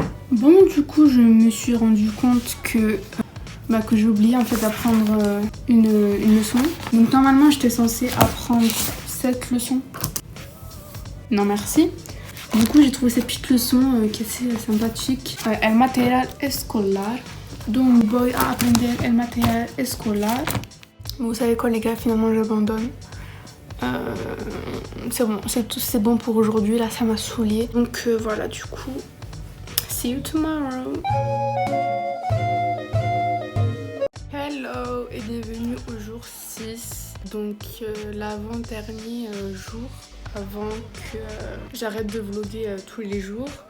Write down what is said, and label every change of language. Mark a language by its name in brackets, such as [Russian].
[French] Bon du coup je me suis rendu compte que j'ai oublié en fait d'apprendre une leçon. Donc normalement j'étais censée apprendre cette leçon. Non merci. Du coup j'ai trouvé cette petite leçon qui est assez sympathique. [Spanish] El material escolar. [French] Donc [Spanish] voy a aprender el material escolar. [French] Vous savez quoi les gars, finalement j'abandonne. C'est bon, c'est bon pour aujourd'hui, là ça m'a saoulée. Donc voilà du coup, [English] see you tomorrow. [French] Hello et bienvenue au jour 6. Donc l'avant-dernier jour avant que j'arrête de vlogger tous les jours.